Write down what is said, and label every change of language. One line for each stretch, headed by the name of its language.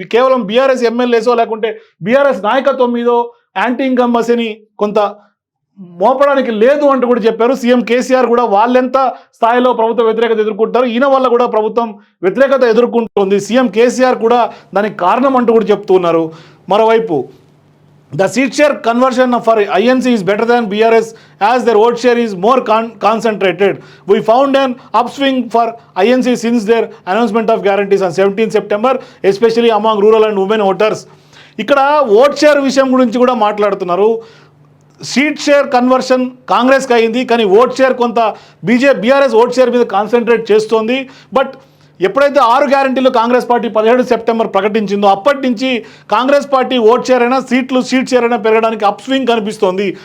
Telugu: కేవలం బీఆర్ఎస్ ఎమ్మెల్యేసో లేకుంటే బీఆర్ఎస్ నాయకత్వం మీదో యాంటీ ఇన్కంబెన్సీని కొంత మోపడానికి లేదు అంటూ కూడా చెప్పారు. సీఎం కేసీఆర్ కూడా వాళ్ళెంత స్థాయిలో ప్రభుత్వ వ్యతిరేకత ఎదుర్కొంటారు, ఈయన వల్ల కూడా ప్రభుత్వం వ్యతిరేకత ఎదుర్కొంటుంది, సీఎం కేసీఆర్ కూడా దానికి కారణం అంటూ కూడా చెప్తున్నారు. మరోవైపు
English: the seat share conversion for INC is better than BRS as their vote share is more concentrated. We found an upswing for INC since their announcement of guarantees on 17th September, especially among rural and women voters.
Telugu: ఇక్కడ vote share విషయం గురించి కూడా మాట్లాడుతున్నారు. Seat share conversion కాంగ్రెస్కి అయింది, కానీ vote share కొంత BRS vote share మీద కాన్సన్ట్రేట్ చేస్తోంది. బట్ ఎప్పుడైతే 6 గ్యారంటీలు కాంగ్రెస్ పార్టీ 17 సెప్టెంబర్ ప్రకటించిందో అప్పటి నుంచి కాంగ్రెస్ పార్టీ ఓట్ షేర్ అయినా సీట్ షేర్ అయినా పెరగడానికి అప్ స్వింగ్ కనిపిస్తోంది.